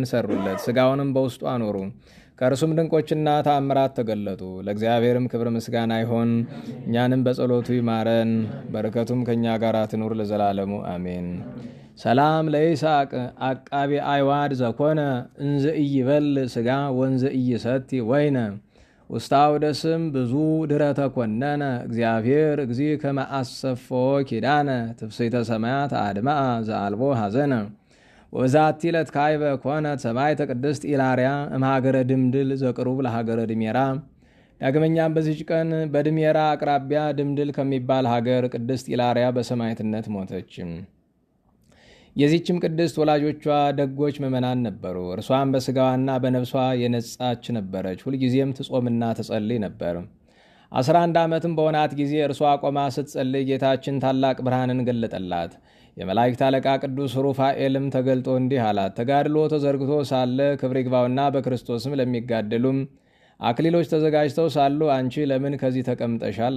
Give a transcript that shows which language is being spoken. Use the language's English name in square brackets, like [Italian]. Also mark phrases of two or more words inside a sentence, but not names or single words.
[Amharic] ሰሩለት። ሥጋውንም በውስጡ አኖሩ። ከእርሱም ድንቆችና ተአምራት ተገለጡ። ለእግዚአብሔርም ክብር ምስጋና ይሆን። እኛንም በጸሎቱ ይማረን፣ በረከቱም ከእኛ ጋር ትኑር ለዘላለሙ አሜን። [Geez] ሰላም ለይስሐቅ አቃቢ አይዋድ ዘኮነ እንዘ ኢይበል ሥጋ ወንዘ ኢይሰቲ ወይነ ውስታው ደስም ብዙ ድረ ተኮነነ እግዚአብሔር እግዚ ከመ አሰፎ ኪዳነ ትፍስሕተ ሰማያት አድማአ ዘአልቦ ሐዘነ ወዛቲ ዕለት ካይበ ኮነት ሰማዕተ ቅድስት ኢላርያ እምሃገረ ድምድል ዘቅሩብ ለሃገረ ድሜራ። [Amharic] ዳግመኛም በዚች ቀን በድሜራ አቅራቢያ ድምድል ከሚባል ሀገር ቅድስት ኢላርያ በሰማዕትነት ሞተች። የዚችም ቅድስት ወላጆቿ ደጎች ምእመናን ነበሩ። እርሷም በሥጋዋና በነፍሷ የነጻች ነበረች። ሁልጊዜም ትጾምና ትጸልይ ነበር። 11 ዓመትም በሆናት ጊዜ እርሷ ቆማ ስትጸልይ ጌታችን ታላቅ ብርሃንን ገለጠላት። የመላእክት አለቃ ቅዱስ ሩፋኤልም ተገልጦ እንዲህ አላት። ተጋድሎ ተዘርግቶ ሳለ ክብር ይግባውና በክርስቶስም ለሚጋደሉም አክሊሎች ተዘጋጅተው ሳሉ አንቺ ለምን ከዚህ ተቀምጠሻል?